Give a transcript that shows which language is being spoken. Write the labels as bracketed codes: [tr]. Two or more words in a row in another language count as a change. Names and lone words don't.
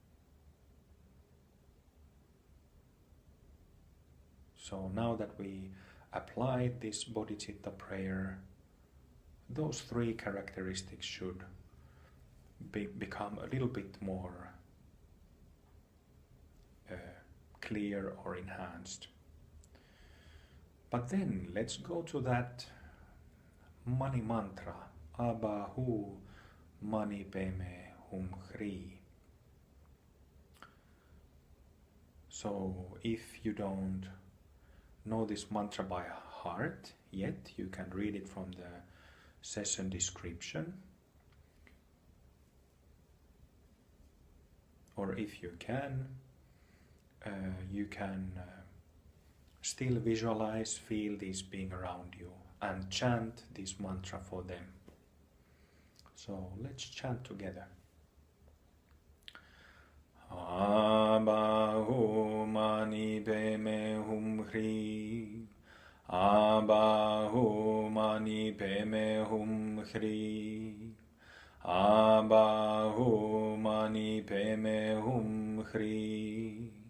[en] So now that we applied this Bodhicitta prayer, those three characteristics should become a little bit more clear or enhanced. But then let's go to that money mantra, [sa] Abahu mani peme hum hri. [en] So if you don't know this mantra by heart yet, you can read it from the session description. Or if you can still visualize, feel this being around you and chant this mantra for them. So let's chant together. [sa] Abahu mani peme hum hri. Abahu mani peme hum hri. Abahu mani peme hum hri.